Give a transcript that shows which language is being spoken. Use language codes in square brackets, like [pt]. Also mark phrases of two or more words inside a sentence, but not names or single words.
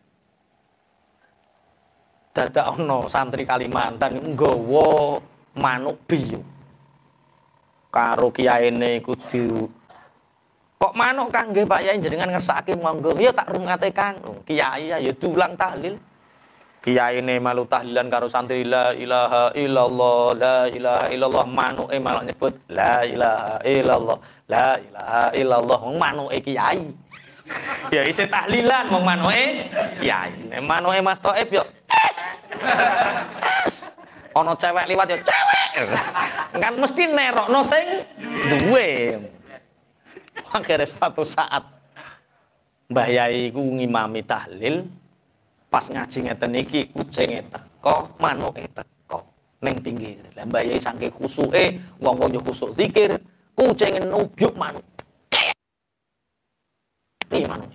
[jv] Dadak ono santri Kalimantan nggawa manuk biyu. Karo kiyaine iku kok manuk Kang nggih Pak Yai jenengan ngersakake monggo. Ya tak rungate Kang. Kiai ya diulang tahlil. Kiyaine malu tahlilan karo santri [ar] لا إله إلا الله، لا إله إلا الله, [jv] manuke malah nyebut [ar] لا إله إلا الله، لا إله إلا الله, [jv] manuke kiai. Ya isih tahlilan wong manuke kiai. Nek manuke Mas Thaib yo es. Ana cewek liwat yo cewek. Kan mesti nerokno sing duwe. Akhirnya suatu saat Mbah Yai ku ngimami tahlil. Pas ngaji ngeten iki kucinge teko, manuke teko ning pinggir. Lah Mbah Yai saking khusuke, wong-wong yo khusuk zikir, kucinge nubyuk manuk. Ti manuke.